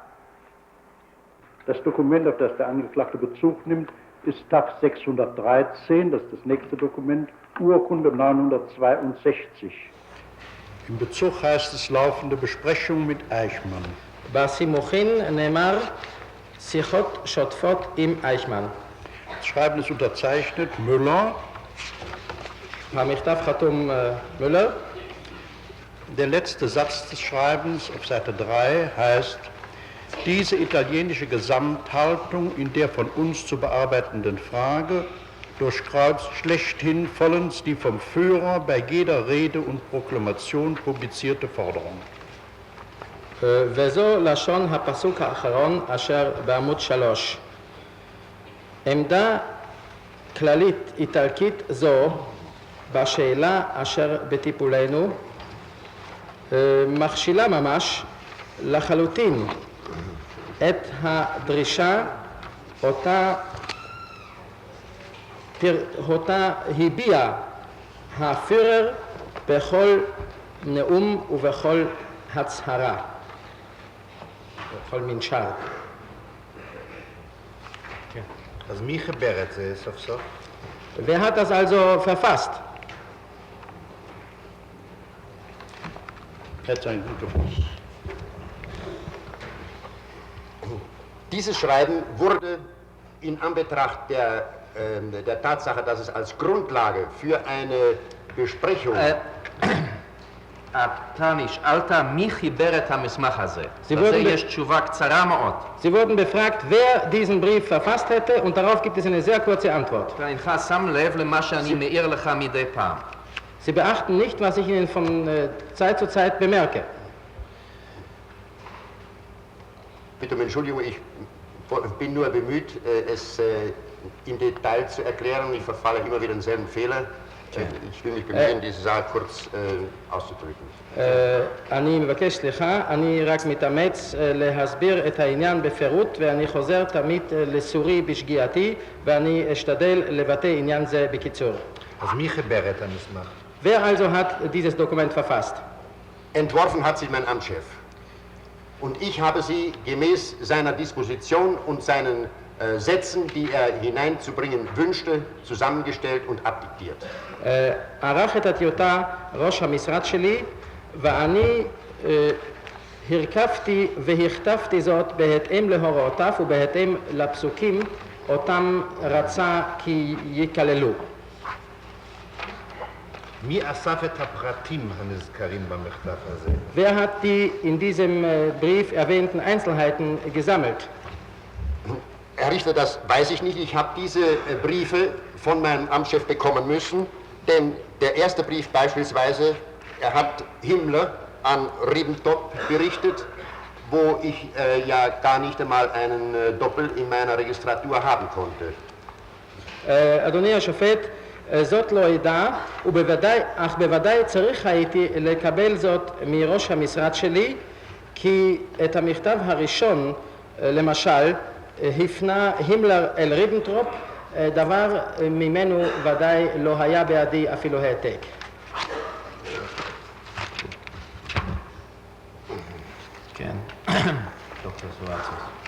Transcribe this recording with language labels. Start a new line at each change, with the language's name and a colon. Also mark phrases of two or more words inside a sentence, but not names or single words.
German: Das Dokument, auf das der Angeklagte Bezug nimmt, ist Tag 613, das ist das nächste Dokument, Urkunde 962. Im Bezug heißt es laufende Besprechung mit Eichmann.
Hebrew: בסימוכין נאמר שיחות שוטפות עם אייכמן.
German: Das Schreiben ist unterzeichnet Müller.
Hebrew: המכתב חתום מולר.
German: Der letzte Satz des Schreibens auf Seite 3 heißt: Diese italienische Gesamthaltung in der von uns zu bearbeitenden Frage durchkreuzt schlechthin vollends die vom Führer bei jeder Rede und Proklamation publizierte Forderung.
Hebrew: וזו לשון הפסוק האחרון אשר בעמוד 3. עמדה כללית איטלקית זו בשאלה אשר בטיפולנו מכשילה ממש לחלוטין את הדרישה אותה הביע הפירר בכל נאום ובכל הצהרה, בכל מנשר. אז מי חיבר את זה סוף סוף?
German: Wer hat das also verfasst? Dieses Schreiben wurde in Anbetracht der Tatsache, dass es als Grundlage für eine Besprechung...
Hebrew: אתה נשאלת מי חיבר את המסמך הזה. לזה יש תשובה קצרה מאוד.
German: Sie wurden befragt, wer diesen Brief verfasst hätte, und darauf gibt es eine sehr kurze Antwort.
Hebrew: ואינך שם לב למה שאני מעיר לך מדי פעם.
German: Sie beachten nicht, was ich Ihnen von Zeit zu Zeit bemerke. Bitte um Entschuldigung, ich bin nur bemüht, es im Detail zu erklären. Ich verfalle immer wieder denselben Fehler. Ich will mich bemühen, diese Sache kurz auszudrücken.
Hebrew: אני מבקש סליחה, אני רק מתאמץ להסביר את העניין בפירוט, ואני חוזר תמיד לסורי בשגיאתי, ואני אשתדל לבטא עניין זה בקיצור. אז מי חיבר את המסמך?
German: Wer also hat dieses Dokument verfasst? Entworfen hat sich mein Amtschef. Und ich habe sie gemäß seiner Disposition und seinen Sätzen, die er hineinzubringen wünschte, zusammengestellt und abdiktiert.
Hebrew: ערך את הטיוטה ראש המשרד שלי, ואני הרכבתי והכתבתי זאת בהתאם להוראותיו ובהתאם לפסוקים אותם רצה כי יכללו. מי אסף את הפרטים הנזכרים במכתב הזה?
German: Wer hat die in diesem Brief erwähnten Einzelheiten gesammelt? Herr Richter, das weiß ich nicht. Ich habe diese Briefe von meinem Amtschef bekommen müssen, denn der erste Brief beispielsweise, er hat Himmler an Ribbentrop berichtet, wo ich ja gar nicht einmal einen Doppel in meiner Registratur haben konnte.
Hebrew: אדוני השופט, זאת לא ידע, אך בוודאי צריך הייתי לקבל זאת מראש המשרד שלי, כי את המכתב הראשון, למשל, הפנה הימלר אל ריבנטרופ, דבר ממנו ודאי לא היה בידי אפילו העתק. כן, דוקטור סואצוס.